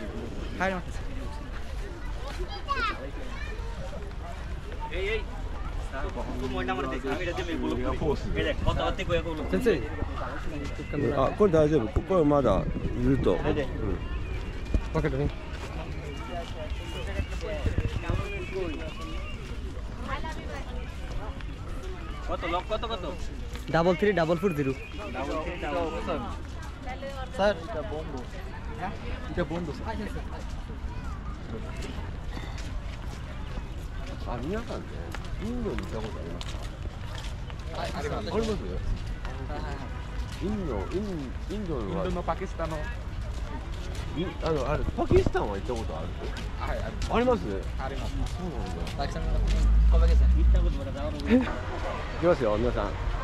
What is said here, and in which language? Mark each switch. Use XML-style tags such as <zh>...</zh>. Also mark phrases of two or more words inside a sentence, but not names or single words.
<ja>入ります。スター先生あこれ大丈夫これまだずっと分かるね</ja> <bn>ডাবল 3 ডাবল 4 0 স্যার এটা বন্ধ</bn> <ja>あ皆さんねインドに行ったことありますかありますインドのパキスタンのあれパキスタンは行ったことあるはいありますありますそうなんだいきますよ皆さん</ja>